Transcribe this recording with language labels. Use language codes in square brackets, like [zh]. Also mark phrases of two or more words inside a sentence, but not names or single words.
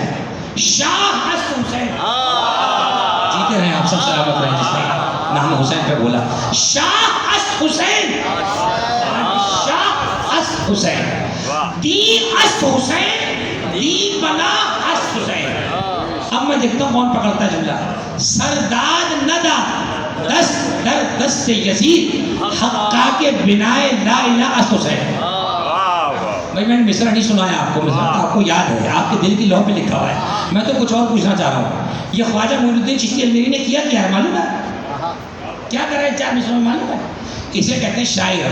[ur] شاہ حسن حسین، جیتے رہے آپ سب سلامت رہے، جس نے نام حسین پہ بولا، شاہ حسن حسین، شاہ حسن حسین، دی حسن حسین، دی بلا حسن حسین۔ اب میں دیکھتا ہوں کون پکڑتا ہے جملہ۔ [fa] سرداد ندا دست در دست یزید حقا کے بنائے لا الہ حسین. [ur] بھائی میں نے مصرع نہیں سنایا آپ کو، مصرع آپ کو یاد ہے، آپ کے دل کی لوح پہ لکھا ہوا ہے. میں تو کچھ اور پوچھنا چاہ رہا ہوں. یہ خواجہ معین الدین چشتی اجمیری نے کیا ہے معلوم ہے؟ کیا کر رہے ہیں 4 مصروں میں معلوم ہے؟ اسے کہتے ہیں شاعر.